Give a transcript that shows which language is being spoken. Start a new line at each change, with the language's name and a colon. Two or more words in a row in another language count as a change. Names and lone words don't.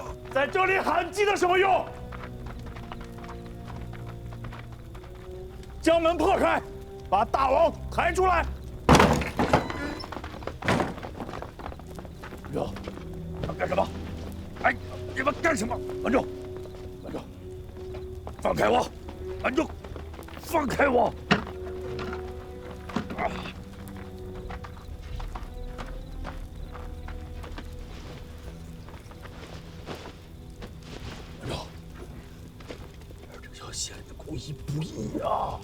Chinese: 在这里喊鸡的什么用？将门破開，把大王抬出來！文仲，干什麼？哎，你們幹什麼？ 文仲，文仲，放開我！文仲，放開我！不义啊！